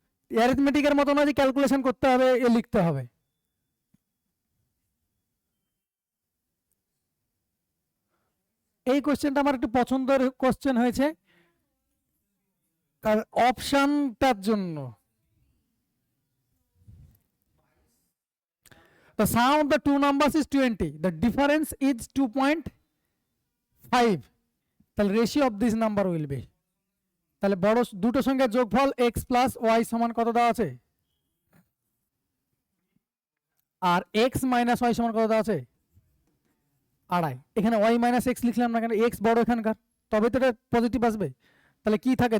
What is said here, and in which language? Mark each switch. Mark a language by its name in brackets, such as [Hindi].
[Bangla] অ্যারিথমেটিকের মতো না যে ক্যালকুলেশন করতে হবে, এ লিখতে হবে। এই কোশ্চেনটা আমার একটু পছন্দের কোশ্চেন হয়েছে, কারণ অপশনটার জন্য। [English] The sum of the two numbers is 20. The difference is 2.5. [Bangla] তাহলে [English] ratio of this number will be, [Bangla] তাহলে বড় দুটো সংখ্যার যোগফল x প্লাস ওয়াই সমান কত দেওয়া আছে? আর x মাইনাস ওয়াই সমান কত দেওয়া আছে? 2.5। এখানে y মাইনাস এক্স লিখলাম না কেন? x বড় এখানকার, তবে তো এটা পজিটিভ আসবে। তাহলে কি থাকে?